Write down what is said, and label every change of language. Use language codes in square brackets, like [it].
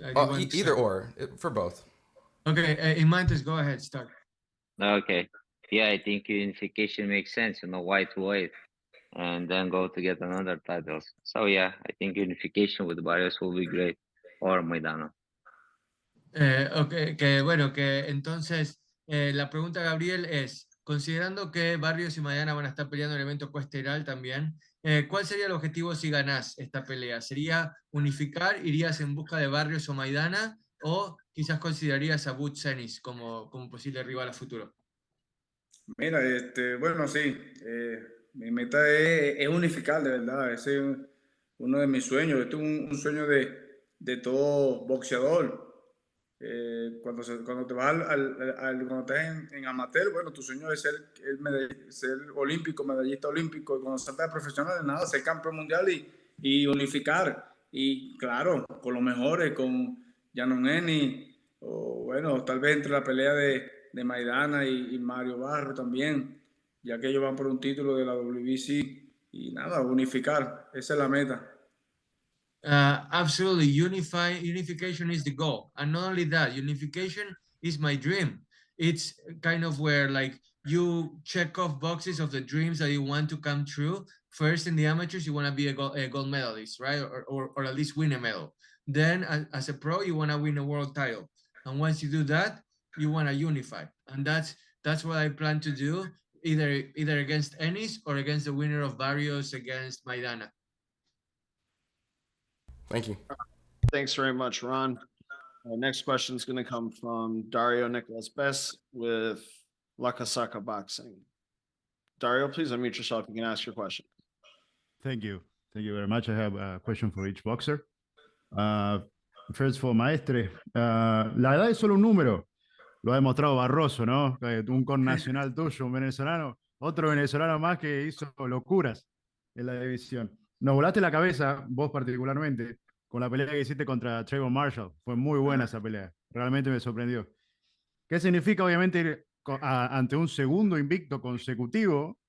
[en] Either or, for both. Okay, Imantes, go ahead, start. Okay. Yeah, I think unification makes sense, white, and then go to get another titles. So yeah, I think unification with Barrios will be great, or Maidana. [es] Okay, que entonces la pregunta, Gabriel, es, considerando que Barrios y Maidana van a estar peleando en el evento coesteral también, ¿cuál sería el objetivo si ganás esta pelea? ¿Sería unificar? ¿Irías en busca de Barrios o Maidana? ¿O quizás considerarías a Butch Ennis como posible rival a futuro? Mira, bueno, sí, mi meta es unificar, de verdad. Ese es uno de mis sueños. Esto es un sueño de todo boxeador. Cuando te vas cuando estás en amateur, bueno, tu sueño es ser olímpico, medallista olímpico, y cuando saltas de profesional, nada, ser campeón mundial y unificar. Y claro, con los mejores, con Stanionis, o bueno, tal vez entre la pelea de Maidana y Mario Barrios también, ya que ellos van por un título de la WBC, y nada, unificar, esa es la meta. [en] Absolutely, unification is the goal, and not only that, unification is my dream. It's kind of where like you check off boxes of the dreams that you want to come true. First, in the amateurs, you want to be a gold medalist, right, or at least win a medal. Then, as a pro, you want to win a world title, and once you do that, you want to unify, and that's what I plan to do, either against Ennis or against the winner of Barrios against Maidana. Thank you. Thanks very much, Ron. Our next question is going to come from Dario Nicolas Bess with La Casaca Boxing. Dario, please unmute yourself. You can ask your question. Thank you. Thank you very much. I have a question for each boxer. First for [es] Maestre. La edad es solo un número. Lo ha demostrado Barroso, ¿no? Un connacional tuyo, un venezolano, otro venezolano más que hizo locuras en la división. Nos volaste la cabeza, vos particularmente, con la pelea que hiciste contra Trayvon Marshall. Fue muy buena esa pelea. Realmente me sorprendió. ¿Qué significa, obviamente, ir ante un segundo invicto consecutivo?